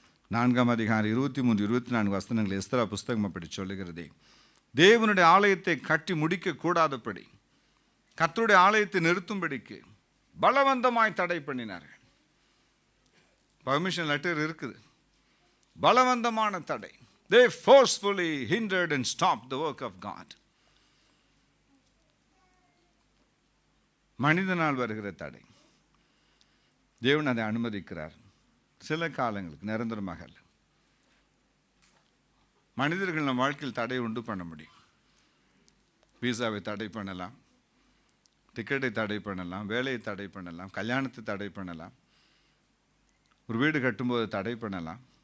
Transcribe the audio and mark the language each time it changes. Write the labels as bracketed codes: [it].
[ta] 4ஆம் அதிகாரம் 23, 24 வசனங்கள் எஸ்தரா புஸ்தகம் அப்படி சொல்லுகிறதே. தேவனுடைய ஆலயத்தை கட்டி முடிக்க கூடாதபடி, கர்த்தருடைய ஆலயத்தை நிறுத்தும்படிக்கு பலவந்தமாய் தடை பண்ணினார்கள். பர்மிஷன் லெட்டர் இருக்குது. பலவந்தமான தடை. [en] They forcefully hindered and stopped the work of God. [ta] மனிதனால் வருகிற தடை, தேவன் அதை அனுமதிக்கிறார் சில காலங்களுக்கு, நிரந்தரமாக அல்ல. மனிதர்கள் நம் வாழ்க்கையில் தடை உண்டு பண்ண முடியும். வீசாவை தடை பண்ணலாம், டிக்கெட்டை தடை பண்ணலாம், வேலையை தடை பண்ணலாம், கல்யாணத்தை தடை பண்ணலாம், ஒரு வீடு கட்டும்போது தடை பண்ணலாம்.